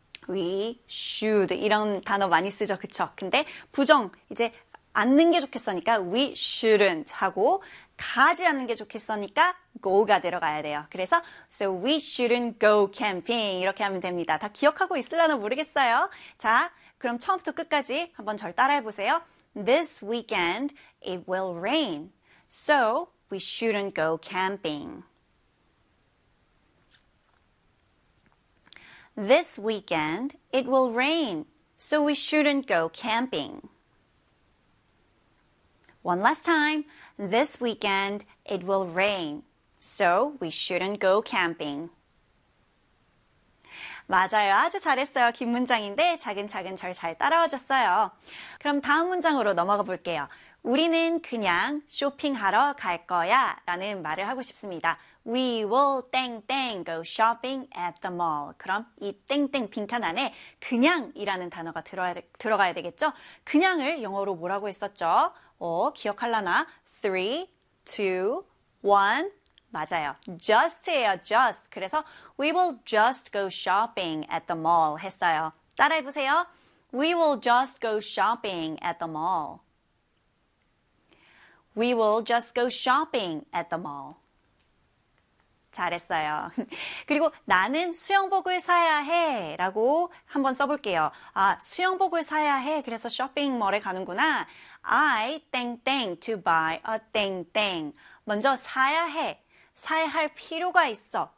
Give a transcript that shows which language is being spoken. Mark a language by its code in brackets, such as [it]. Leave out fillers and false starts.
[en] We should [ko] 이런 단어 많이 쓰죠, 그쵸? 근데 부정 이제 않는 게 좋겠어니까 [en] we shouldn't [ko] 하고 가지 않는 게 좋겠어니까 go가 들어가야 돼요. 그래서 [en] so we shouldn't go camping [ko] 이렇게 하면 됩니다. 다 기억하고 있으려나 모르겠어요. 자, 그럼 처음부터 끝까지 한번 절 따라해 보세요. [en] This weekend it will rain, so we shouldn't go camping. This weekend it will rain, so we shouldn't go camping. One last time. This weekend it will rain, so we shouldn't go camping. [ko] 맞아요. 아주 잘했어요. 긴 문장인데 작은 절잘 따라와 줬어요. 그럼 다음 문장으로 넘어가 볼게요. 우리는 그냥 쇼핑하러 갈 거야 라는 말을 하고 싶습니다. [en] We will 땡땡 go shopping at the mall. [ko] 그럼 이 땡땡 빈칸 안에 그냥이라는 단어가 들어가야 되겠죠? 그냥을 영어로 뭐라고 했었죠? 기억할라나? 3, 2, 1. 맞아요. Just예요, just. 그래서 [en] we will just go shopping at the mall [ko] 했어요. 따라해 보세요. [en] We will just go shopping at the mall. We will just go shopping at the mall. [ko] 잘했어요. 그리고 나는 수영복을 사야 해 라고 한번 써볼게요. 아, 수영복을 사야 해. 그래서 쇼핑몰에 가는구나. [en] I 땡땡 to buy a 땡땡. [ko] 먼저 사야 해. 사야 할 필요가 있어.